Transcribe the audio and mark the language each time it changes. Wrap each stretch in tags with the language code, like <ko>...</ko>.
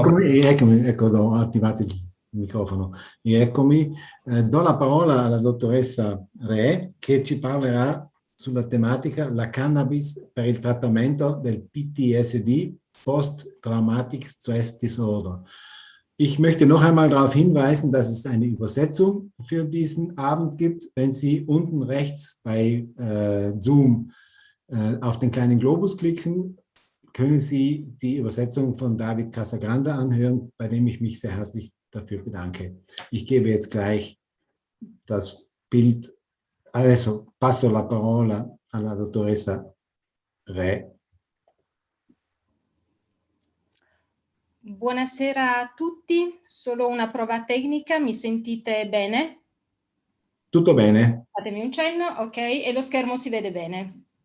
<it>Eccomi, ecco, ho attivato il microfono. Eccomi. Do la parola alla dottoressa Re che ci parlerà sulla tematica la cannabis per il trattamento del PTSD, Post-Traumatic Stress Disorder.</it> <de>Ich möchte noch einmal darauf hinweisen, dass es eine Übersetzung für diesen Abend gibt. Wenn Sie unten rechts bei Zoom auf den kleinen Globus klicken, können Sie die Übersetzung von David Casagrande anhören, bei dem ich mich sehr herzlich dafür bedanke. Ich gebe jetzt gleich das Bild.</de> <it>Adesso passo la parola alla dottoressa Re. Buonasera a tutti, solo una prova tecnica, mi sentite bene? Tutto bene? Fatemi un cenno, ok, e lo schermo si vede bene?</it>